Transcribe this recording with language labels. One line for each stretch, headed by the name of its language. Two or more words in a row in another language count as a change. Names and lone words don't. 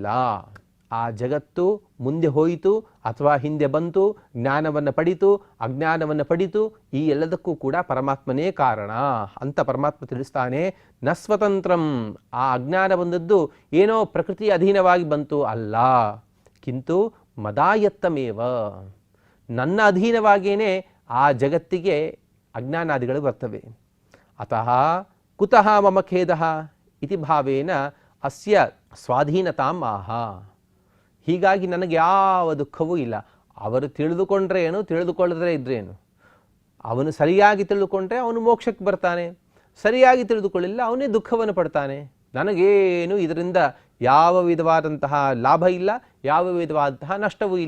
Kannada: ಆ ಜಗತ್ತು ಮುಂದೆ ಹೋಯಿತು ಅಥವಾ ಹಿಂದೆ ಬಂತು, ಜ್ಞಾನವನ್ನು ಪಡಿತು, ಅಜ್ಞಾನವನ್ನು ಪಡಿತು, ಈ ಎಲ್ಲದಕ್ಕೂ ಕೂಡ ಪರಮಾತ್ಮನೇ ಕಾರಣ ಅಂತ ಪರಮಾತ್ಮ ತಿಳಿಸ್ತಾನೆ.
Sanskrit: ನ ಸ್ವತಂತ್ರಂ.
Kannada: ಆ ಅಜ್ಞಾನ ಬಂದದ್ದು ಏನೋ ಪ್ರಕೃತಿ ಅಧೀನವಾಗಿ ಬಂತು ಅಲ್ಲ,
Sanskrit: ಕಿಂತು ಮದಾಯತ್ತಮೇವ.
Kannada: ನನ್ನ ಅಧೀನವಾಗಿಯೇ ಆ ಜಗತ್ತಿಗೆ ಅಜ್ಞಾನಾದಿಗಳು ಬರ್ತವೆ.
Sanskrit: ಅತಃ ಕುತಃ ಮಮ ಖೇದಃ ಇತಿ ಭಾವೇನ ಅಸ್ಯ ಸ್ವಾಧೀನತಾಂ ಆಹ.
Kannada: ಹೀಗಾಗಿ ನನಗೆ ಯಾವ ದುಃಖವೂ ಇಲ್ಲ. ಅವರು ತಿಳಿದುಕೊಂಡ್ರೆ ಏನು, ತಿಳಿದುಕೊಳ್ಳದ್ರೆ ಇದ್ರೇನು. ಅವನು ಸರಿಯಾಗಿ ತಿಳಿದುಕೊಂಡ್ರೆ ಅವನು ಮೋಕ್ಷಕ್ಕೆ ಬರ್ತಾನೆ, ಸರಿಯಾಗಿ ತಿಳಿದುಕೊಳ್ಳಿಲ್ಲ ಅವನೇ ದುಃಖವನ್ನು ಪಡ್ತಾನೆ. ನನಗೇನು ಇದರಿಂದ ಯಾವ ವಿಧವಾದಂತಹ ಲಾಭ ಇಲ್ಲ, ಯಾವ ವಿಧವಾದಂತಹ ನಷ್ಟವೂ ಇಲ್ಲ.